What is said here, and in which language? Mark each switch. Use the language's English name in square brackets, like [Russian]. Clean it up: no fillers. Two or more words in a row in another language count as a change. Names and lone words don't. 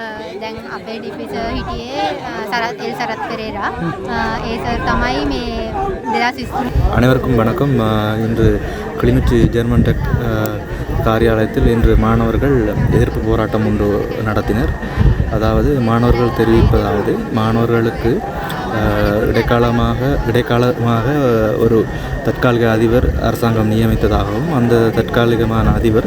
[Sinhala] දැන් අපේ ඩිපිස හිටියේ සරත් සරත් පෙරේරා. ඒ සර් තමයි මේ 2023. [Tamil] அனைவருக்கும் வணக்கம். இன்று கிளிநொச்சி ஜெர்மன் டெக் காரியாலயத்தில் இன்று மாணவர்கள் எதிர்ப்பு போராட்டம் ஒன்று நடத்தினர். அதாவது மாணவர்கள் தெரிவிப்பதாவது, மாணவர்களுக்கு இடைக்காலமாக ஒரு தற்காலிக அதிபர் அரசாங்கம் நியமித்ததாகவும், அந்த தற்காலிகமான அதிபர்